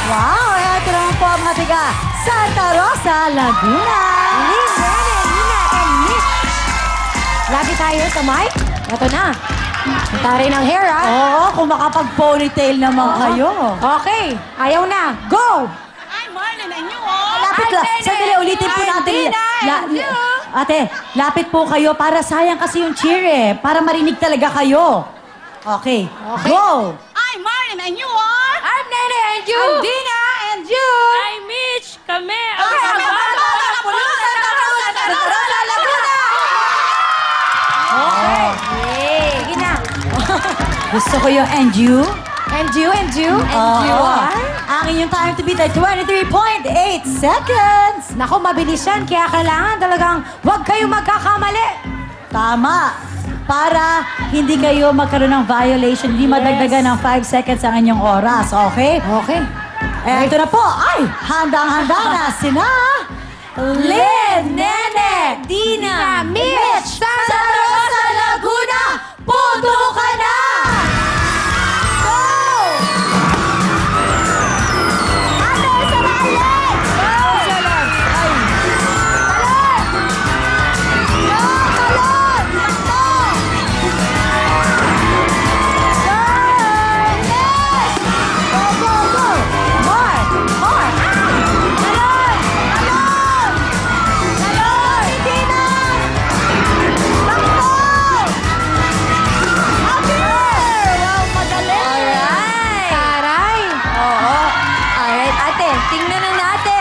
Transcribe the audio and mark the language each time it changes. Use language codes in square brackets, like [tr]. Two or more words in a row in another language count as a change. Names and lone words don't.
[tl] Wow, eto naman po ang mga tiga Santa Rosa, Laguna. Lynn, Nina, and Mitch. Lagi tayo sa mic. Ito na. Tari ng hair, ha? Oo, kung makapag-ponytail naman kayo. Okay. Ayaw na. [en] Go! I'm Marlon and you all. [tl] Lapit lang. Sandali, ulitin po natin. Ate, lapit po kayo para sayang kasi yung cheer eh. Para marinig talaga kayo. [en] Okay. Go! I'm Marlon and you all. I'm Nene and you. I'm Dina and you. I'm Mitch. Kami. Okay. [tl] Sige na. Gusto ko yung [en] and you. And you, and you, and [tl] Oo. [en] you are? [tl] Ang inyong [en] time to beat [tl] ay 23.8 seconds. Naku, mabilis yan. Kaya kailangan talagang huwag kayong magkakamali. Tama. Para hindi kayo magkaroon ng violation, hindi madagdagan ng 5 seconds ang inyong oras. [en] Okay? Okay. [tl] Ito na po. Ay, handang-handa na sina Lynn, Nene, Dina, Mitch, Santa Rosa, Laguna, Putukan na! Go! Ate, sarali! Go! Ay. Talon! Go, talon! Takbo! [en] Go! Yes! Go, go, go! More! More! [tl] Talon! Talon! Talon! Hindi na! Takbo! Wow, madali! [en] Alright. [tl] Taray. Oo. Alright, ate. Tingnan na natin.